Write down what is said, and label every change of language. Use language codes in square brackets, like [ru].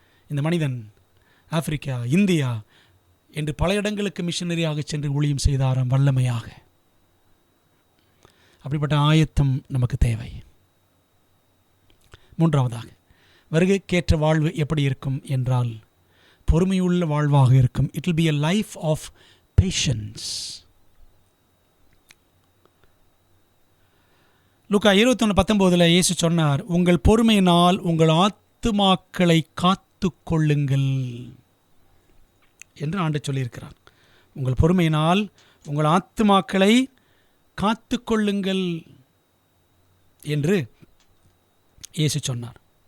[ta] இந்த மனிதன் Africa, India என்று பல இடங்களுக்கு மிஷனரியாக சென்று ஊழியம் செய்தாராம் வல்லமையாக. அப்படிப்பட்ட ஆயத்தம் நமக்கு தேவை. மூன்றாவதாக, வருகைக்கேற்ற வாழ்வு எப்படி இருக்கும் என்றால் பொறுமையுள்ள வாழ்வாக இருக்கும். [en] It will be a life of patience. [ta] லூக்கா 21:19 இயேசு சொன்னார், உங்கள் பொறுமையினால் உங்கள் ஆத்துமாக்களை காத்து கொள்ளுங்கள் என்று ஆண்டு சொல்லியிருக்கிறார். உங்கள் பொறுமையினால் உங்கள் ஆத்துமாக்களை காத்து கொள்ளுங்கள் என்று இயேசு சொன்னார்.